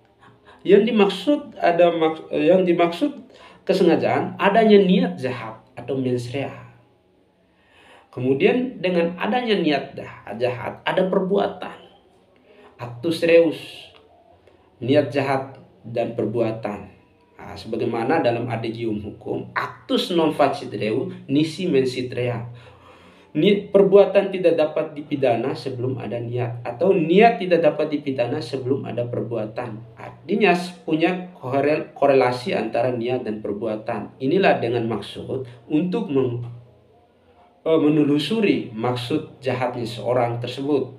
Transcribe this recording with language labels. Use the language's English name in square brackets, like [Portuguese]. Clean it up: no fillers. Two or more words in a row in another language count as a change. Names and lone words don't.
[Indonesian] Yang dimaksud kesengajaan adanya niat jahat atau [Latin] mens rea. [Indonesian] Kemudian dengan adanya niat jahat ada perbuatan, [Latin] actus reus, [Indonesian] niat jahat dan perbuatan. Sebagaimana dalam adegium hukum, [Latin] actus non facit reu nisi mensit rea. [Indonesian] Perbuatan tidak dapat dipidana sebelum ada niat, atau niat tidak dapat dipidana sebelum ada perbuatan. Artinya punya korelasi antara niat dan perbuatan. Inilah dengan maksud untuk menelusuri maksud jahatnya seorang tersebut.